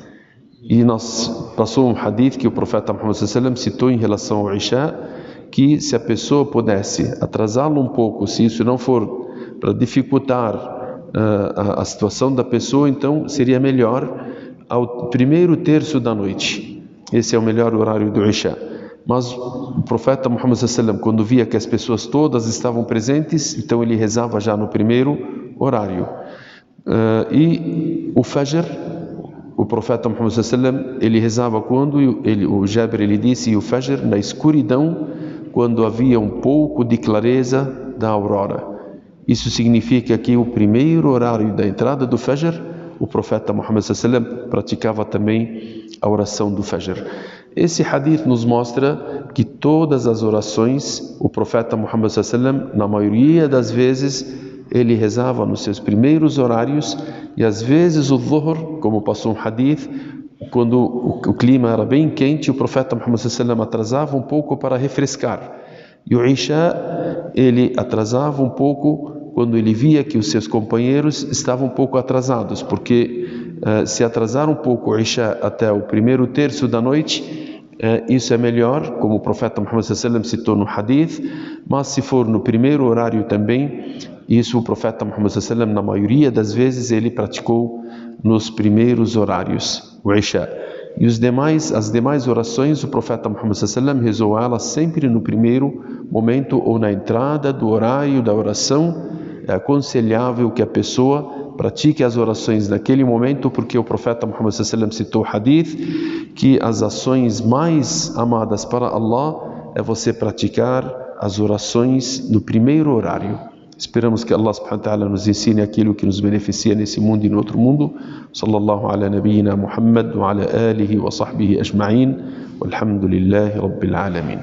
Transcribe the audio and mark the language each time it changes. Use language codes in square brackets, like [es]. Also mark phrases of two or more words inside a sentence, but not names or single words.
[pt] E passou um hadith que o profeta Muhammad [ar] صلى الله عليه وسلم [pt] citou em relação ao Isha, que se a pessoa pudesse atrasá-lo um pouco, se isso não for para dificultar a situação da pessoa, então seria melhor ao primeiro terço da noite. Esse é o melhor horário do Isha. Mas o profeta Muhammad [ar] صلى الله عليه وسلم, [pt] quando via que as pessoas todas estavam presentes, então ele rezava já no primeiro horário. E o Fajr, o profeta Muhammad [ar] صلى الله عليه وسلم, [pt] ele rezava quando o Jabir ele disse, e o Fajr na escuridão, quando havia um pouco de clareza da aurora. Isso significa que o primeiro horário da entrada do Fajr, o profeta Muhammad [ar] صلى الله عليه وسلم [pt] praticava também a oração do Fajr. Esse hadith nos mostra que todas as orações, o profeta Muhammad [ar] صلى الله عليه وسلم, [pt] na maioria das vezes, ele rezava nos seus primeiros horários, e às vezes o Dhuhr, como passou um hadith, quando o clima era bem quente, o profeta Muhammad [ar] صلى الله عليه وسلم [pt] atrasava um pouco para refrescar. E o Isha, ele atrasava um pouco quando ele via que os seus companheiros estavam um pouco atrasados, porque se atrasar um pouco o Isha até o primeiro terço da noite, isso é melhor, como o profeta Muhammad [ar] صلى الله عليه وسلم [pt] citou no hadith. Mas se for no primeiro horário também, isso o profeta Muhammad [ar] صلى الله عليه وسلم, [pt] na maioria das vezes, ele praticou nos primeiros horários, o Isha. E as demais orações, o profeta Muhammad [ar] صلى الله عليه وسلم [pt] rezou elas sempre no primeiro momento ou na entrada do horário da oração. É aconselhável que a pessoa pratique as orações naquele momento, porque o profeta Muhammad [ar] صلى الله عليه وسلم [pt] citou hadith que as ações mais amadas para Allah é você praticar as orações no primeiro horário. Esperamos que Allah [ar] سبحانه وتعالى [pt] nos ensine aquilo que nos beneficia nesse mundo e no outro mundo. [ar] صلى الله على نبينا محمد وعلى آله وصحبه أجمعين. والحمد لله رب العالمين.